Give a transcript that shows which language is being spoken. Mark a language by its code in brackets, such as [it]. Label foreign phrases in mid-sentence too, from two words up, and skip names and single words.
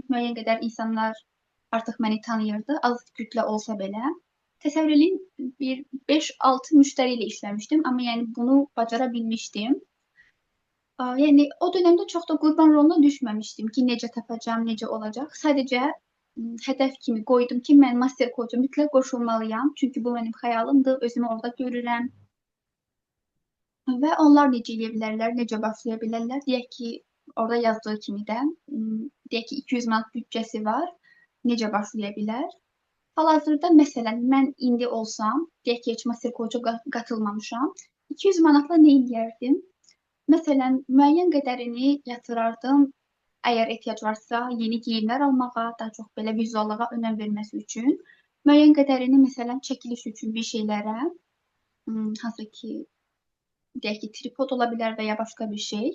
[az] Müəyyən qədər insanlar artıq məni tanıyırdı, az kütlə olsa belə. Təsəvvür edin, bir 5-6 müştəri ilə işləmişdim, amma yəni bunu bacara bilmişdim. Yəni o dönəmdə çox da qurban roluna düşməmişdim ki, necə tapacağam, necə olacaq. Sadəcə hədəf kimi qoydum ki, mən [en] master coach- [az] a mütləq qoşulmalıyam. Çünki bu mənim xəyalımdır, özümü orada görürəm. Və onlar necə edə bilərlər, necə başlaya bilərlər? Deyək ki, orada yazdığı kimi də, deyək ki, 200 manat büdcəsi var. Necə başlaya bilər? Hal-hazırda məsələn mən indi olsam, deyək ki, heç [en] master coach- [az] a qatılmamışam. 200 manatla nə edərdim? Məsələn, müəyyən qədərini yatırardım, əgər ehtiyac varsa, yeni geyimlər almağa, daha çox belə vizuallığa önəm verməsi üçün. Müəyyən qədərini məsələn çəkiliş üçün bir şeylərə, hansı ki, deyək ki, tripod ola bilər və ya başqa bir şey.